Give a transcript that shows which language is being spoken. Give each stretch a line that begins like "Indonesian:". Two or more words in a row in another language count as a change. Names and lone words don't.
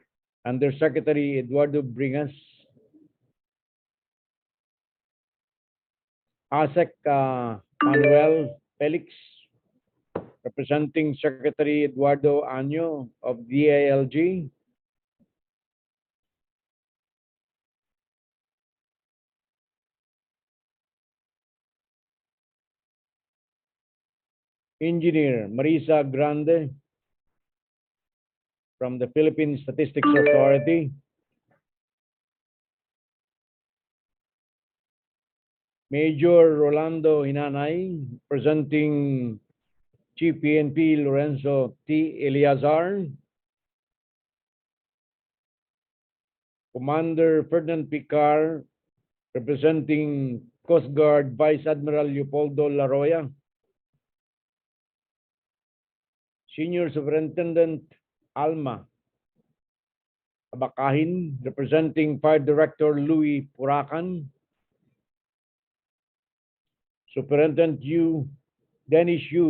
English: Undersecretary Eduardo Bringas, ASEC Manuel Felix, representing Secretary Eduardo Año of DILG, Engineer Marisa Grande from the Philippine Statistics Authority, Major Rolando Hinanay, presenting Chief PNP Lorenzo T. Eliazar, Commander Ferdinand Picar, representing Coast Guard Vice Admiral Leopoldo Laroya, Senior Superintendent Alma Abakahin, representing Fire Director Louis Puracan, Superintendent Dennis U.